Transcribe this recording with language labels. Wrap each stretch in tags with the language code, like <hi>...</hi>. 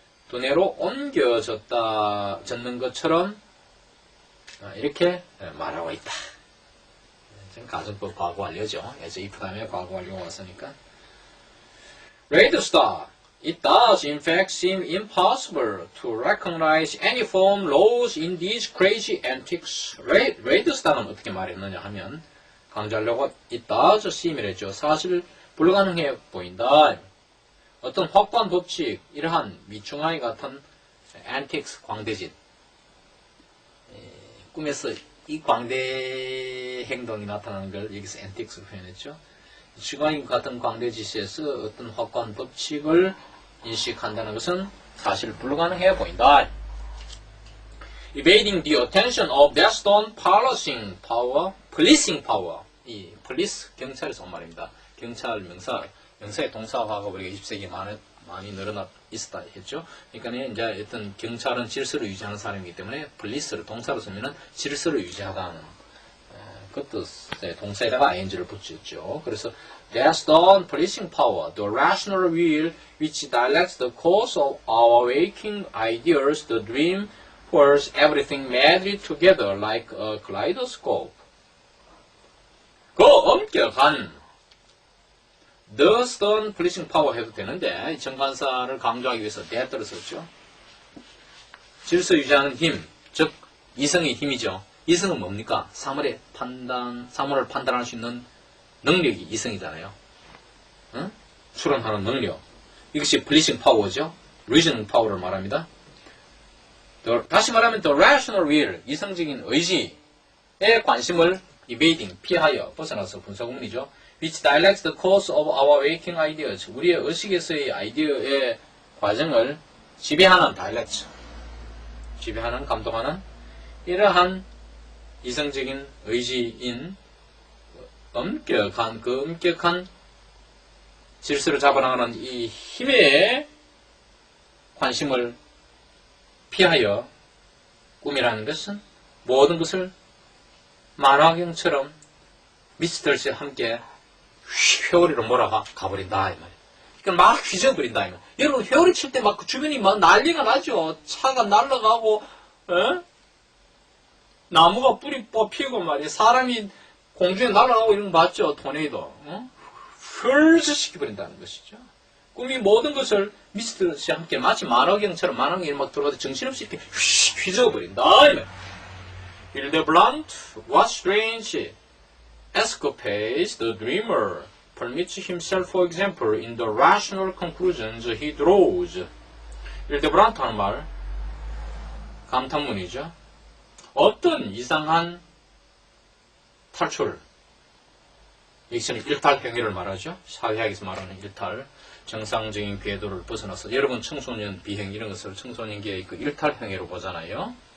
<ko>두뇌로 옮겨졌는 것처럼 이렇게 말하고 있다. 지금 가정법 과거 완료죠. 예저 if 다음에 과거 완료가 왔으니까.</ko> <en>Radio star. It does in fact seem impossible to recognize any form laws in these crazy antics.</en> <ko>Radio star은 어떻게 말했느냐 하면 강조하려고</ko> <en>it does seem</en> <ko>이랬죠. 사실 불가능해 보인다. 어떤 확고한 법칙, 이러한 미충아이 같은 antics, 광대짓. 꿈에서 이 광대 행동이 나타나는 걸 여기서 antics로 표현했죠. 미충아이 같은 광대짓에서 어떤 확고한 법칙을 인식한다는 것은 사실 불가능해 보인다.</ko> <en>Evading the attention of that stone policing power.</en> <ko>이 police, 경찰에서 온 말입니다. 경찰 명사의 동사화가 우리가 20세기에 많이 늘어나 있었다 했죠. 그러니까 이제 어떤 경찰은 질서를 유지하는 사람이기 때문에 police를 동사로 쓰면은 질서를 유지하다는 그 뜻의 동사에다가 ing를 붙였죠. 그래서</ko> <en>that's the policing power, the rational will which directs the course of our waking ideas, the dream pulls everything madly together like a kaleidoscope.</en> <ko>그 엄격한</ko> <en>The stern policing power</en> <ko>해도 되는데 정관사를 강조하기 위해서 that를 썼죠. 질서 유지하는 힘, 즉 이성의 힘이죠. 이성은 뭡니까? 사물을 판단할 수 있는 능력이 이성이잖아요. 응? 추론하는 능력. 이것이 policing power죠.</ko> <en>reasoning power</en> <ko>를 말합니다. 다시 말하면</ko> <en>the rational will,</en> <ko>이성적인 의지에 관심을 evading, 피하여 벗어나서 분사구문이죠.</ko> <en>which directs the course of our waking ideas.</en> <ko>우리의 의식에서의 아이디어의 과정을 지배하는 direct, 지배하는, 감독하는 이러한 이성적인 의지인 엄격한 질서를 잡아나가는 이 힘에 관심을 피하여 꿈이라는 것은 모든 것을 만화경처럼 미스터시 함께 회오리로 몰아가 가버린다 이 말이에요. 그러니까 막 휘저버린다 이 말이에요. 여러분 회오리 칠 때 막 주변이 막 난리가 나죠. 차가 날아가고 나무가 뿌리 뽑히고 말이야. 사람이 공중에 날아가고 이런 거 봤죠? 토네이도. 펄즈시켜버린다는 것이죠. 꿈이 모든 것을 미스트와 함께 마치 만화경처럼 만화경이 막 들어가도 정신없이 이렇게 휘저어버린다.</ko> <en>Hildebrandt, what strange escapades the dreamer permits himself, for example, in the rational conclusions he draws.</en> <ko>힐데브란트 하는 말, 감탄문이죠. 어떤 이상한 탈출, 여기서는 일탈 행위를 말하죠. 사회학에서 말하는 일탈, 정상적인 궤도를 벗어나서 여러분 청소년 비행 이런 것을 청소년기의 그 일탈 행위로 보잖아요.</ko>